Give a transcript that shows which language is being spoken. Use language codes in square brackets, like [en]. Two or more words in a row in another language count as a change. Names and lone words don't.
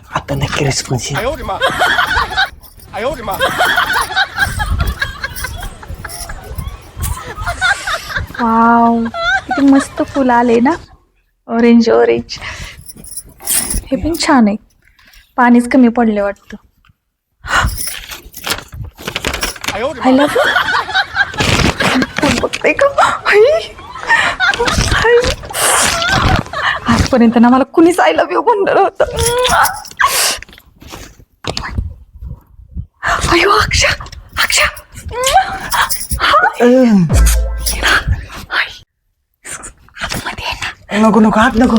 [mr] आता नक्की रिस्पॉन्स [zh] 哎呦我的妈！哎呦我的妈！ [mr] वाव किती मस्त फुल आले ना. [en] orange orange. [mr] हे पण छान आहे. पाणीच कमी पडले वाटतं. [zh] 哎呦我的 [mr] आय [zh] 妈！ [en] love you. [mr] बघते का आई. आई. आजपर्यंत ना मला कुणीच [en] I love you [mr] म्हणलं होतं. अयो अक्षा अक्षा. नको नको हात नको.